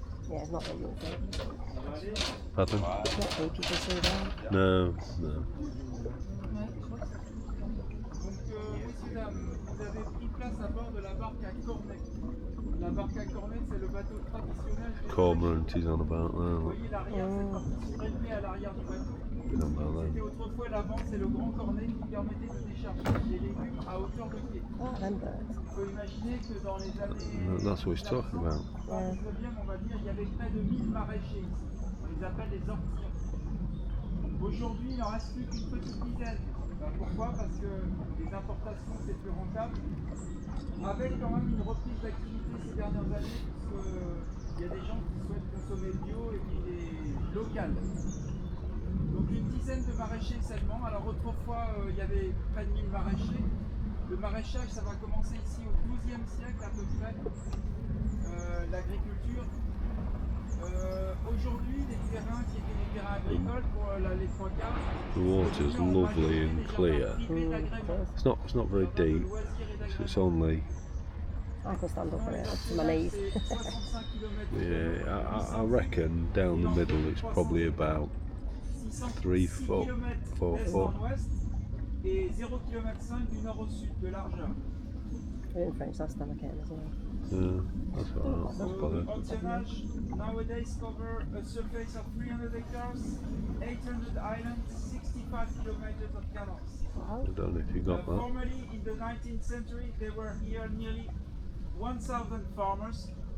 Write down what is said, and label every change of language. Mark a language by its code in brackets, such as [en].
[en] Yeah, it's not what you think. [fr] Pardon? [en] It's not deep, you can see that. No. [fr] Vous avez pris place à bord de la barque à cornet. La barque à cornet, c'est le bateau traditionnel. [en] Cormorant he's on about [fr] Vous [en] there. [fr] voyez l'arrière, cette partie surélevée à l'arrière du bateau. C'était autrefois l'avant, c'est le grand cornet qui permettait de décharger les légumes à hauteur de pied. Il faut imaginer que dans les années... [en] That's what he's talking about. [fr] Dans le 19e, on va dire, il y avait près de 1000 maraîchers ici. On les appelle les ortillons. Aujourd'hui, il n'en reste plus qu'une petite dizaine. Pourquoi? Parce que les importations, c'est plus rentable. Avec quand même une reprise d'activité ces dernières années, puisqu'il y a des gens qui souhaitent consommer bio et puis des locales. Donc une dizaine de maraîchers seulement. Alors autrefois, il y avait près de 1000 maraîchers. Le maraîchage, ça va commencer ici au XIIe siècle à peu près. L'agriculture. Aujourd'hui, les terrains qui étaient des terrains agricoles pour les trois quarts. [en] The water's lovely and clear. It's not very deep. So it's only. I can stand up on it, up to my knees. Yeah, I reckon down the middle it's probably about 3 foot, 4 foot. [fr] Et 0,5 km du nord au sud de largeur. [en] In French last time I came as well. Yeah, that's what that's better. Ancienage nowadays cover a surface of 300 hectares, 800 islands, 65 kilometers of canals. I don't know if you got that. Formerly, in the 19th century, there were here nearly 1,000 farmers.